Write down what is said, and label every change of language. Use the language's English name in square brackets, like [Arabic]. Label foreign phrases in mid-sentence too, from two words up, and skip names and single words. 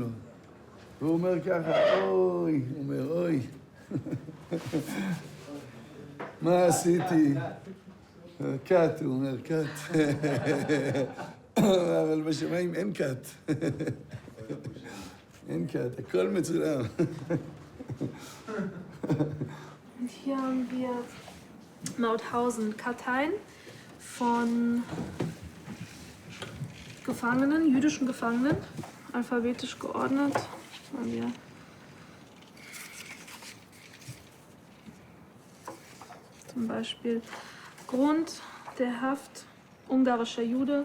[Hebrew] והוא אומר ככה, אוי, הוא אומר, אוי. מה עשיתי? קאט, הוא אומר, קאט. אבל בשמיים אין קאט. אין קאט, הכל מצולם. [German] Und hier haben wir Mauthausen, Karteien von Gefangenen, jüdischen Gefangenen, alphabetisch geordnet. Haben wir zum Beispiel Grund der Haft, ungarischer Jude,